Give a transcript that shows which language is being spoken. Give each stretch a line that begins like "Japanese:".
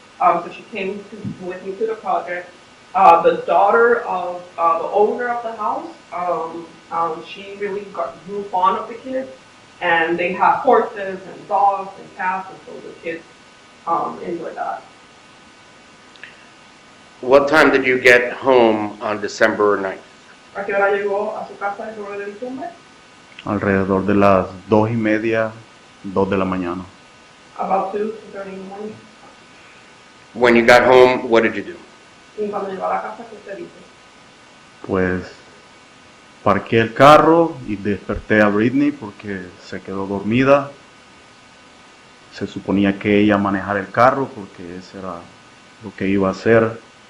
English: So she came with me to the project. The daughter of the owner of the house, she really grew fond of the kids, And they have horses and dogs and cats, and so the kids enjoy that. What time did you get home on December 9th?
Spanish: ¿A qué hora llegó a su casa el 9 de diciembre? Alrededor de las 2:30, 2 de la mañana.
English: About 2:30 in the morning. When you got home, what did you do?
Spanish: Y cuando llegó a la casa, ¿qué usted dice? Pues parqué el carro y desperté a Britney porque se quedó dormida. Se suponía que ella manejara el carro porque eso era lo que iba a hacer.